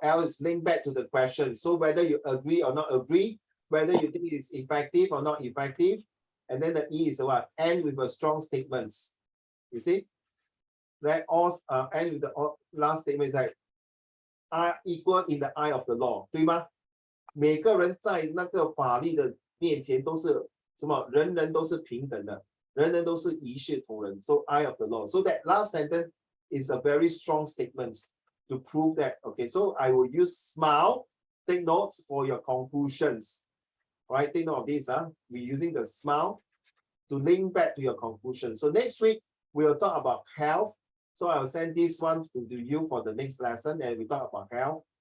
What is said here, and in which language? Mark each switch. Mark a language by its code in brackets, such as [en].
[en] L is linked back to the question. So whether you agree or not agree, whether you think it's effective or not effective, and then the E is what? End with a strong statements. You see? Right? All end with the last statement is like are equal in the eye of the law, 对吗？ [zh] 每个人在那个法律的面前都是什么？人人都是平等的，人人都是一视同仁。 [en] So eye of the law. So that last sentence is a very strong statement to prove that. Okay, so I will use smile. Take notes for your conclusions. Right? Take note of this. We're using the smile to link back to your conclusion. So next week we'll talk about health. So I'll send this one to you for the next lesson, and we talk about health.